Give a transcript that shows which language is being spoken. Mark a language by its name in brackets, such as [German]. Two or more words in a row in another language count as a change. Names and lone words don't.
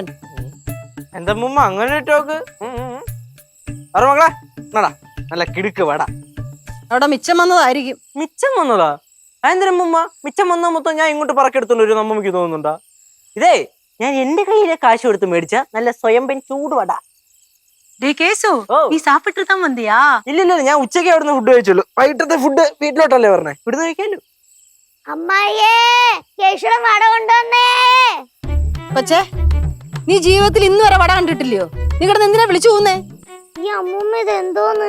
[Malayalam] എന്താ മുമ്മ അങ്ങനെ ടോക്ക്? പറ മകളെ, നടാ നല്ല കിടുക്ക് വട. അവിടെ മിച്ചം വന്നതായിരിക്കും. മിച്ചം വന്നതാ? അതെന്തിനും മുമ്മ മിച്ചം വന്ന മൊത്തം ഞാൻ ഇങ്ങോട്ട് പറക്കെടുത്തോണ്ട് വരും നമുക്ക് തോന്നുന്നുണ്ടാ? ഇതേ ഞാൻ എന്റെ കയ്യിലെ കാശ് കൊടുത്ത് മേടിച്ച നല്ല സ്വയംപൻ ചൂട് വട. [Tamil] டே கேசு [Malayalam] ഓ [Tamil] நீ சாப்பிட்டு தான் வந்தியா? [Malayalam] ഇല്ല ഞാൻ ഉച്ചയ്ക്ക് അവിടുന്ന് ഫുഡ് കഴിച്ചുള്ളൂ. വൈകിട്ടത്തെ ഫുഡ് വീട്ടിലോട്ടല്ലേ പറഞ്ഞേ, ഇവിടുന്ന് കഴിക്കാലോ. അമ്മായിയേ കേശുടെ വട കൊണ്ടുവന്നേ. കൊച്ചേ, നീ ജീവിതത്തിൽ ഇന്ന് വരെ വട കണ്ടിട്ടില്ലയോ? നീ കിടന്ന് എന്തിനാ വിളിച്ചു പോകുന്നേ? ഈ അമ്മൂമ്മ ഇത് എന്തോന്ന്?